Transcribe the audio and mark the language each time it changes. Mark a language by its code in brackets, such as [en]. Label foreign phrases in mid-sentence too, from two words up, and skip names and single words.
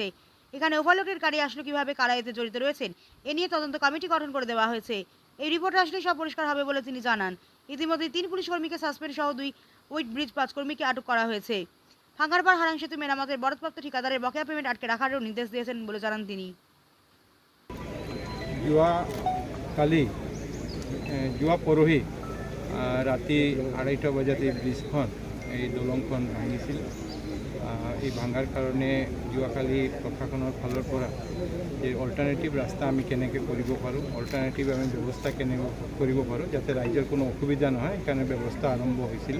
[bn] এখানে ওভারলোডেড গাড়ি আসলো কিভাবে, কারা এতে জড়িত রয়েছেন, এ নিয়ে তদন্ত কমিটি গঠন করে দেওয়া হয়েছে। এই রিপোর্ট আসলে সব পরিষ্কার হবে বলে তিনি জানান। ইতিমধ্যে ৩ পুলিশ কর্মীকে সাসপেন্ড সহ ২ [en] with bridge [bn] ৫ কর্মীকে আটক করা হয়েছে। ভাঙ্গারপাড় হারাং সেতু মেরামতের বরাদ্দপ্রাপ্ত ঠিকাদারের বকেয়া পেমেন্ট আটকে রাখারও নির্দেশ দিয়েছেন বলে জানান তিনি। [as] যোৱা পৰহি ৰাতি ২:৩০ বজাত এই ব্ৰিজখন, এই দলংখন ভাঙিছিল। এই ভাঙাৰ কাৰণে যোৱাকালি প্ৰশাসনৰ ফালৰ পৰা যে অল্টাৰনেটিভ ৰাস্তা আমি কেনেকৈ কৰিব পাৰোঁ, অল্টাৰনেটিভ আমি ব্যৱস্থা কেনেকৈ কৰিব পাৰোঁ যাতে ৰাইজৰ কোনো অসুবিধা নহয়, সেইকাৰণে ব্যৱস্থা আৰম্ভ হৈছিল।